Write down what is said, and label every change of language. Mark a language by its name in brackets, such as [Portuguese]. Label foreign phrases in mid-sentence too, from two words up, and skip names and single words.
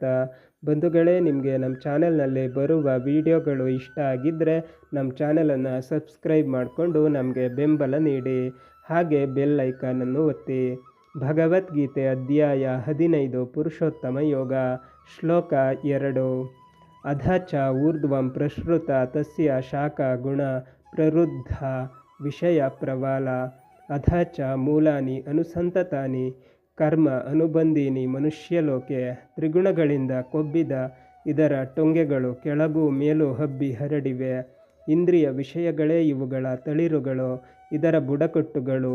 [Kannada] ಬಂಧುಗಳೇ, ನಿಮಗೆ ನಮ್ಮ ಚಾನಲ್ನಲ್ಲಿ ಬರುವ ವಿಡಿಯೋಗಳು ಇಷ್ಟ ಆಗಿದ್ದರೆ ನಮ್ಮ ಚಾನಲನ್ನು ಸಬ್ಸ್ಕ್ರೈಬ್ ಮಾಡಿಕೊಂಡು ನಮಗೆ ಬೆಂಬಲ ನೀಡಿ. ಹಾಗೆ ಬೆಲ್ ಐಕಾನನ್ನು ಒತ್ತಿ. ಭಗವದ್ಗೀತೆ ಅಧ್ಯಾಯ 15 ಪುರುಷೋತ್ತಮ ಯೋಗ. [Sanskrit] ಶ್ಲೋಕ 2. ಅಧ ಚ ಊರ್ಧ್ವಂ ಪ್ರಸೃತ ತಸ್ಯ ಶಾಖಾ ಗುಣ ಪ್ರವೃದ್ಧ ವಿಷಯ ಪ್ರವಾಲ ಅಧ ಚ ಮೂಲಾನಿ ಅನುಸಂತತಾನಿ ಕರ್ಮ ಅನುಬಂಧೀನಿ ಮನುಷ್ಯಲೋಕೆ. [Kannada] ತ್ರಿಗುಣಗಳಿಂದ ಕೊಬ್ಬಿದ ಇದರ ಟೊಂಗೆಗಳು ಕೆಳಗೂ ಮೇಲೂ ಹಬ್ಬಿ ಹರಡಿವೆ. ಇಂದ್ರಿಯ ವಿಷಯಗಳೇ ಇವುಗಳ ತಳಿರುಗಳು, ಇದರ ಬುಡಕಟ್ಟುಗಳು.